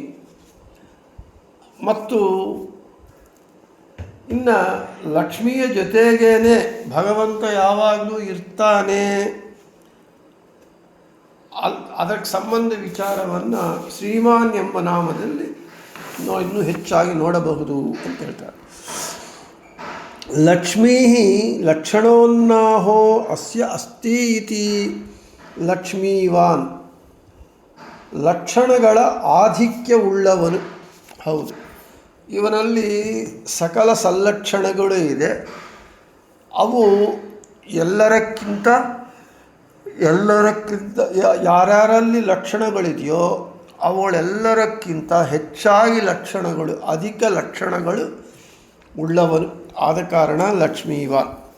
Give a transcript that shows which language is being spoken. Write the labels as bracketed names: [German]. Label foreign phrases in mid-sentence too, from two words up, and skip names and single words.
[Kannada] ಮತ್ತು ಇನ್ನು ಲಕ್ಷ್ಮಿಯ ಜೊತೆಗೇನೆ ಭಗವಂತ ಯಾವಾಗಲೂ ಇರ್ತಾನೆ, ಅದಕ್ಕೆ ಸಂಬಂಧ ವಿಚಾರವನ್ನು ಶ್ರೀಮಾನ್ ಎಂಬ ನಾಮದಲ್ಲಿ ಇನ್ನೂ ಹೆಚ್ಚಾಗಿ ನೋಡಬಹುದು ಅಂತ ಹೇಳ್ತಾರೆ. [Sanskrit] ಲಕ್ಷ್ಮೀ ಲಕ್ಷಣೋನ್ನಾಹೋ ಅಸ್ಯ ಅಸ್ತಿ ಇತಿ ಲಕ್ಷ್ಮೀವಾನ್. [Kannada] ಲಕ್ಷಣಗಳ ಆಧಿಕ್ಯವುಳ್ಳವನು. ಹೌದು, ಇವನಲ್ಲಿ ಸಕಲ ಸಲ್ಲಕ್ಷಣಗಳು ಇದೆ. ಅವು ಎಲ್ಲರಕ್ಕಿಂತ ಯಾರ್ಯಾರಲ್ಲಿ ಲಕ್ಷಣಗಳಿದೆಯೋ ಅವಳೆಲ್ಲರಕ್ಕಿಂತ ಹೆಚ್ಚಾಗಿ ಲಕ್ಷಣಗಳು, ಅಧಿಕ ಲಕ್ಷಣಗಳು ಉಳ್ಳವನು ಆದ ಕಾರಣ ಲಕ್ಷ್ಮೀವಾನ್.